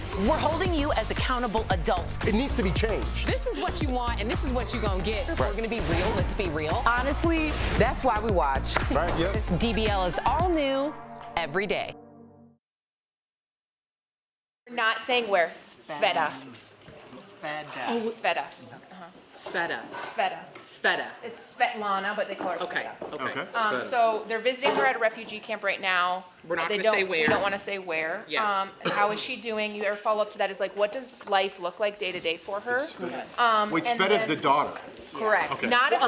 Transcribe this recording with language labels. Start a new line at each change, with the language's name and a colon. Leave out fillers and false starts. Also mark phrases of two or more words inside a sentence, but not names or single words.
English: We're holding you as accountable adults. It needs to be changed. This is what you want, and this is what you're gonna get. If we're gonna be real, let's be real. Honestly, that's why we watch. Right, yep. DBL is all new every day. We're not saying where. Sveta. Sveta. Oh, Sveta. Sveta. Sveta. Sveta. It's Svetlana, but they call her Okay. Sveta. Okay. So they're visiting her at a refugee camp right now. We're not They gonna say don't- where. We don't want to say where. Yeah. How is she doing? Your follow up to that is like, what does life look like day to day for her? Wait, and Sveta's then- the daughter. Correct. Okay. Not official